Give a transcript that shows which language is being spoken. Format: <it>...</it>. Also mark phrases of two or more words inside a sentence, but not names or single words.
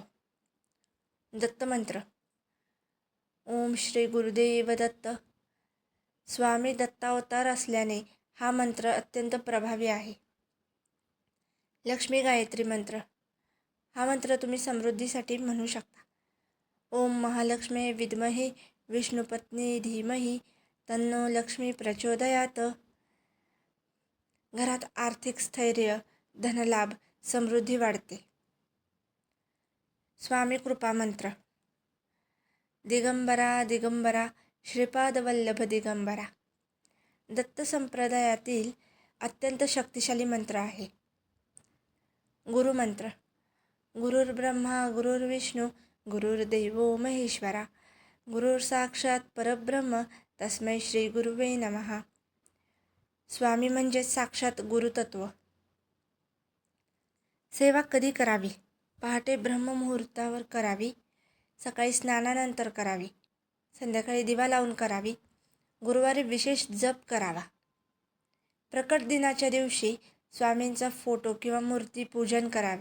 <mr>दत्त मंत्र.</mr> <sa>ओम श्री गुरुदेव दत्त.</sa> <mr>स्वामी दत्तावतार असल्याने हा मंत्र अत्यंत प्रभावी आहे. लक्ष्मी गायत्री मंत्र. हा मंत्र तुम्ही समृद्धीसाठी म्हणू शकता.</mr> <sa>ओम महालक्ष्मी विद्महे विष्णुपत्नी धीमहि तन्नो लक्ष्मी प्रचोदयात.</sa> <mr>घरात आर्थिक स्थैर्य, धनलाभ, समृद्धी वाढते. स्वामी कृपा मंत्र. दिगंबरा दिगंबरा श्रीपादवल्लभ दिगंबरा. दत्त संप्रदायातील अत्यंत शक्तिशाली मंत्र आहे. गुरुमंत्र.</mr> <sa>गुरुर्ब्रह्मा गुरुर्विष्णू गुरुर्देवो महेश्वरा गुरुर साक्षात परब्रह्म तस्मै श्री गुरुवे नमः.</sa> <mr>स्वामी म्हणजे साक्षात गुरुतत्व. सेवा कधी करावी? पहाटे ब्रह्ममुहूर्तावर करावी, सकाळी स्नानानंतर करावी, संध्याकाळी दिवा लावून करावी. गुरुवारी विशेष जप करावा. प्रकट दिनाच्या दिवशी स्वामींचा फोटो किंवा मूर्ती पूजन करावे.</mr>